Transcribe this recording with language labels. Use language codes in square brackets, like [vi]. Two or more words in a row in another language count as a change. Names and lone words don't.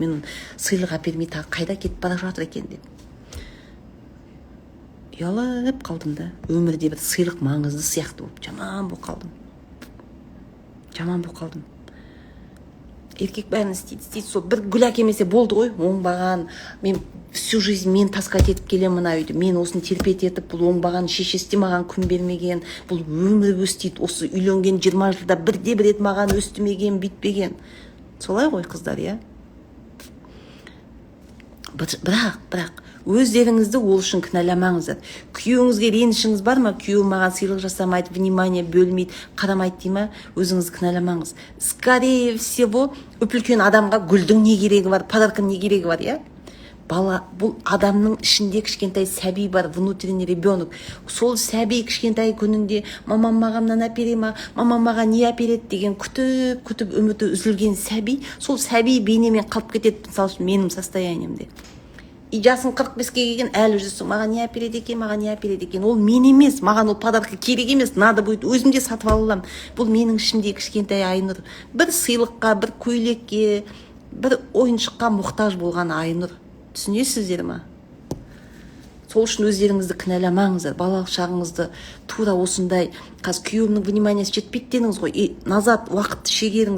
[kk] Мен сыйлық әпермей тағы қайда кетіп бара жатыр екен деп. Ұялып қалдым да. Өмірде бір сыйлық маңызды сияқты болып жаман болып қалдым. Еркек бәрін істейді. Сол бір гүл әкелмесе болды ғой, оңбаған. Мен [ru] всю жизнь [kk] мен таскать етіп келем мына үйді. Мен осыны терпет етіп, бұл оңбаған шешесі де маған күн бермеген. Бұл өмір өстейді. Осы үйленген 20 жылда бірде бір рет маған өстімеген, бүйтпеген. Солай ғой қыздар, иә? Бірақ өздеріңізді ол үшін кінәламаңыздар. Күйеуіңізге ренішіңіз бар ма? Күйеу маған сыйлық жасамайды, внимание бөлмейді, қарамайды дей ма? Өзіңізді кінәламаңыз. [ru] Скорее всего, [kk] өпілкен адамға гүлдің не керегі бар, подаркың не керегі бар, иә? Бала, бұл адамның ішінде кішкентай сәби бар, [ru] внутренний ребенок. [kk] Сол сәби кішкентай күнінде мамам маған мынаны әпере ма, мамам маған не әпереді деген күтіп үміті үзілген сәби, сол сәби бейнемен қалып кетеді, мысалы үшін менің состояниемде. И жасың 45-ке келген, әлі жүрсің, маған не әпереді екен, ол мен емес, маған ол подарка керек емес, [ru] надо будет [kk] өзімде сатып алам. Бұл менің ішімде кішкентай Айнұр. Бір сыйлыққа, бір көйлекке, бір ойыншыққа мұқтаж болған Айнұр. Түсінесіздер ма? Сол үшін өздеріңізді кінәламаңыздар. Балалық шағыңызды тура осындай, қазір күйеуімнің вниманиясы жетпейді дедіңіз ғой, назад уақытты шегеріңіз.